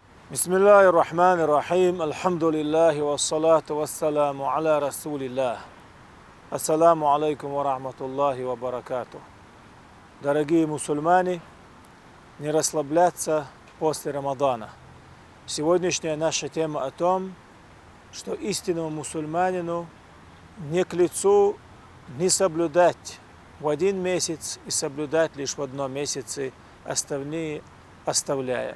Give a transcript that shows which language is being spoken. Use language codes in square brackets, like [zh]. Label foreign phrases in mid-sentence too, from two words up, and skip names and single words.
[ar] بسم الله الرحمن الرحيم، الحمد لله والصلاة والسلام على رسول الله. السلام عليكم ورحمة الله وبركاته. [ru] Дорогие мусульмане, не расслабляться после Рамадана. Сегодняшняя наша тема о том, что истинному мусульманину не к лицу не соблюдать в один месяц и соблюдать лишь в одном месяце, остальные оставляя.